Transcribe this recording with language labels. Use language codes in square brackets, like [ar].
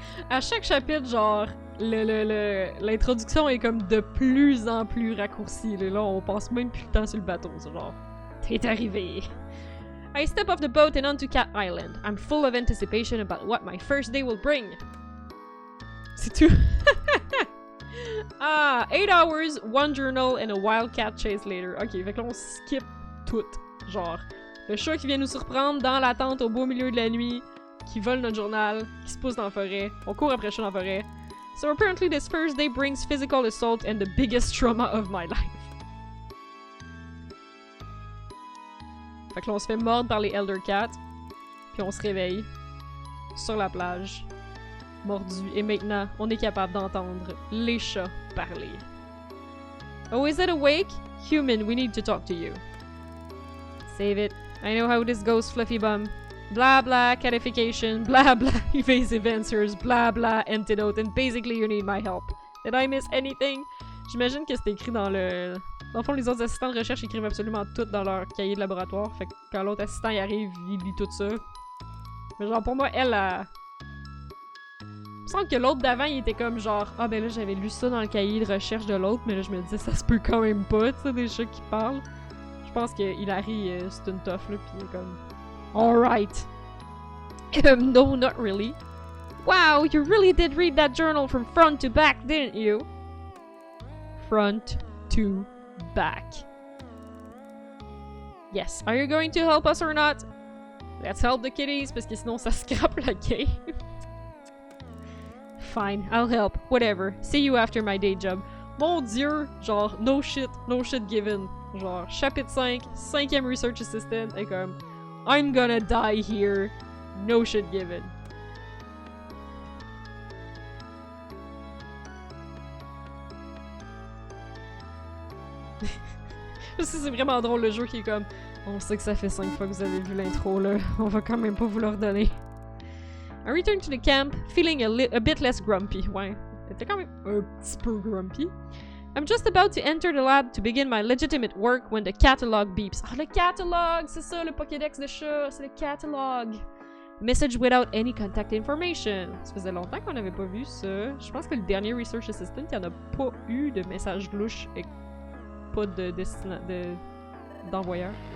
[fr] À chaque chapitre, genre, l'introduction est comme de plus en plus raccourcie. Là, on passe même plus le temps sur le bateau, c'est genre... T'es arrivé! [en] I step off the boat and onto Cat Island. I'm full of anticipation about what my first day will bring. [fr] C'est tout. [en] Ah, 8 hours, 1 journal and a wildcat chase later. [fr] Ok, fait que là on skip tout. Genre, le chat qui vient nous surprendre dans la tente au beau milieu de la nuit, qui vole notre journal, qui se pousse dans la forêt. On court après le chat dans la forêt. [en] So apparently this first day brings physical assault and the biggest trauma of my life. [fr] Fait que là, on se fait mordre par les Elder Cats, puis on se réveille sur la plage, mordu, et maintenant, on est capable d'entendre les chats parler. [en] Oh, is it awake? Human, we need to talk to you. Save it. I know how this goes, Fluffy Bum. Blah blah, catification, blah blah, evasive answers, blah blah, antidote, and basically you need my help. Did I miss anything? [fr] J'imagine que c'était écrit dans le... Dans le fond, les autres assistants de recherche écrivent absolument tout dans leur cahier de laboratoire. Fait que quand l'autre assistant y arrive, il lit tout ça. Mais genre, pour moi, elle a... Il me semble que l'autre d'avant, il était comme genre... Ah ben là, j'avais lu ça dans le cahier de recherche de l'autre, mais là, je me disais, ça se peut quand même pas, tu sais, des chats qui parlent. Je pense que Hilary, c'est une tough, là, pis il est comme... [en] Alright. No, not really. Wow, you really did read that journal from front to back, didn't you? Front to back. Yes. Are you going to help us or not? Let's help the kitties, [fr] parce que sinon ça scrape la game. [en] fine, I'll help, whatever. See you after my day job. [fr] Mon dieu, genre, [en] no shit given. [fr] Genre, chapitre 5, 5e [en] research assistant, [fr] et comme, [en] I'm gonna die here, no shit given. [fr] C'est vraiment drôle le jeu qui est comme, on sait que ça fait 5 fois que vous avez vu l'intro là, on va quand même pas vous le redonner. [en] I returned to the camp, feeling a bit less grumpy. [fr] Ouais, t'étais quand même un petit peu grumpy. [en] I'm just about to enter the lab to begin my legitimate work when the catalog beeps. [fr] Ah, le catalog! C'est ça, le Pokédex de chat, c'est le catalog! [en] Message without any contact information. [fr] Ça faisait longtemps qu'on n'avait pas vu ça. Je pense que le dernier Research Assistant, il n'y en a pas eu de message louche et pas de d'envoyeur.